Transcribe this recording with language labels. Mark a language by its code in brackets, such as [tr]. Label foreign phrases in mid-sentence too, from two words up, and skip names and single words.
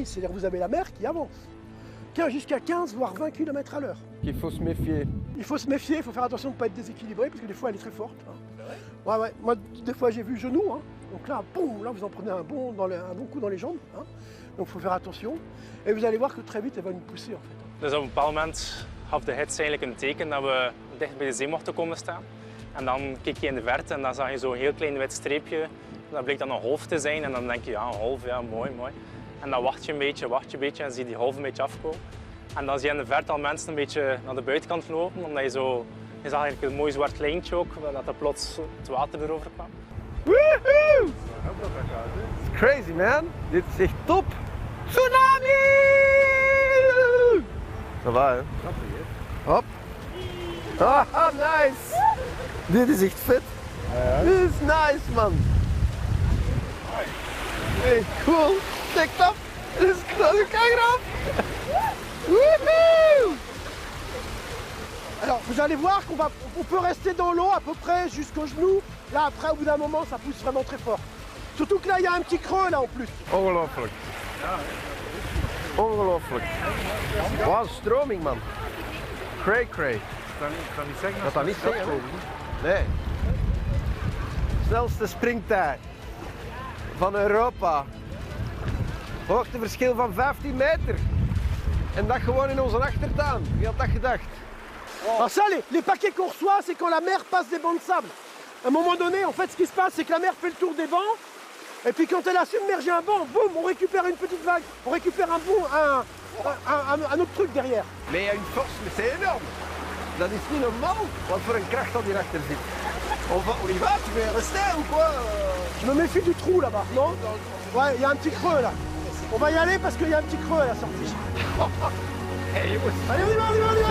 [fr] C'est-à-dire que vous avez la mer qui avance. Jusqu'à 15 voire 20 km à l'heure. Il faut se méfier. Il faut se méfier, il faut faire attention de ne pas être déséquilibré parce que des fois elle est très forte. Hein. Ouais. Moi, des fois j'ai vu genou. Hein. Donc là, boum, là vous en prenez un bon coup dans les jambes. Hein. Donc il faut faire attention. Et vous allez voir que très vite elle va nous pousser en fait. [nl] Dus op een bepaald moment gaf de gids eigenlijk een teken dat we dicht bij de zee mochten komen staan. En dan keek je in de verte en dan zag je zo'n heel klein wit streepje. Dat bleek dan een golf te zijn en dan denk je, ja, een golf, ja, mooi. En dan wacht je een beetje en zie je die golf een beetje afkomen. En dan zie je in de verte al mensen een beetje naar de buitenkant lopen, omdat je zag eigenlijk een mooi zwart lijntje ook, dat er plots het water erover kwam. Woehoe! [en] It's crazy, man. [nl] Dit is echt top. Tsunami! [fr] Ça va, [nl] hè? Hop. Ah, nice. Dit is echt vet. Dit is nice, man. Hey, cool. Check dat. Dit is knap. Wouhou! [fr] Alors vous allez voir qu'on peut rester dans l'eau à peu près jusqu'aux genoux. Là après au bout d'un moment ça pousse vraiment très fort. Surtout que là il y a un petit creux là en plus. [nl] Ongelooflijk. Ongelooflijk. Wat een stroming, man. Cray. kan niet zeggen Dat niet zeggen. Nee. Snelste springtij van Europa. Hoogteverschil van 15 meter. En dat gewoon in onze achtertuin. Wie had dat gedacht? [fr] Alors ça, les paquets qu'on reçoit, c'est quand la mer passe des bancs de sable. À un moment donné, en fait, ce qui se passe, c'est que la mer fait le tour des bancs. Et puis quand elle a submergé un banc, boum, on récupère une petite vague. On récupère un autre truc derrière. Mais il y a une force, mais c'est énorme. [nl] Dat is niet normaal. Wat voor een kracht dat hierachter zit. [fr] On y va, tu veux rester ou quoi? Je me méfie du trou là-bas, non? Ouais, il y a un petit creux là. On va y aller parce qu'il y a un petit creux à la sortie. [nl] Hey, jongens. [fr] Allez, on y va.